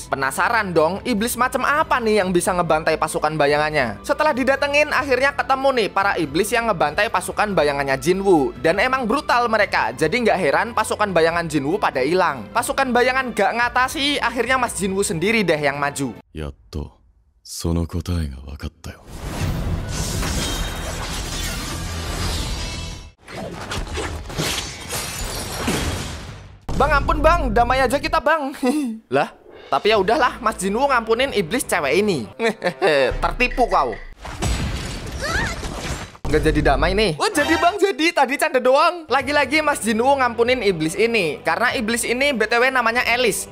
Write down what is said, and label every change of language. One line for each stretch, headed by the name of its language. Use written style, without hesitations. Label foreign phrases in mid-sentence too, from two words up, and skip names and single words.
Indonesian: Penasaran dong, Iblis macam apa nih yang bisa ngebantai pasukan bayangannya. Setelah didatengin, akhirnya ketemu nih para Iblis yang ngebantai pasukan bayangannya Jinwoo. Dan emang brutal mereka, jadi nggak heran pasukan bayangan Jinwoo pada hilang. Pasukan bayangan gak ngatasi, akhirnya Mas Jinwoo sendiri deh yang maju.
Japanese: Yatto その答えが分かったよ。
Indonesian: ampun bang, damai aja kita bang. Lah, tapi ya udahlah, Mas Jinwoo ngampunin iblis cewek ini. Tertipu kau. Nggak jadi damai nih. Oh jadi bang, jadi tadi canda doang. Lagi-lagi Mas Jinwoo ngampunin iblis ini karena iblis ini BTW namanya Alice.